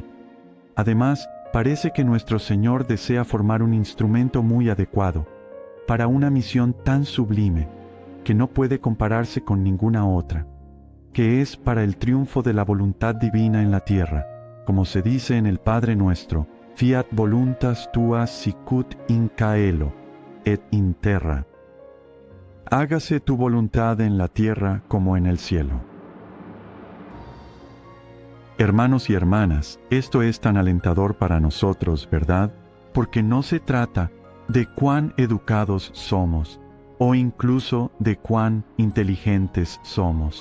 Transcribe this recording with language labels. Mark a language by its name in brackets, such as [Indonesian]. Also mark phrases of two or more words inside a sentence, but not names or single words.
[Spanish] Además, parece que nuestro Señor desea formar un instrumento muy adecuado para una misión tan sublime que no puede compararse con ninguna otra, que es para el triunfo de la voluntad divina en la tierra, como se dice en el Padre Nuestro: [Latin] fiat voluntas tua sicut in caelo et in terra. [Spanish] hágase tu voluntad en la tierra como en el cielo. Hermanos y hermanas, esto es tan alentador para nosotros, ¿verdad? Porque no se trata de cuán educados somos, o incluso de cuán inteligentes somos.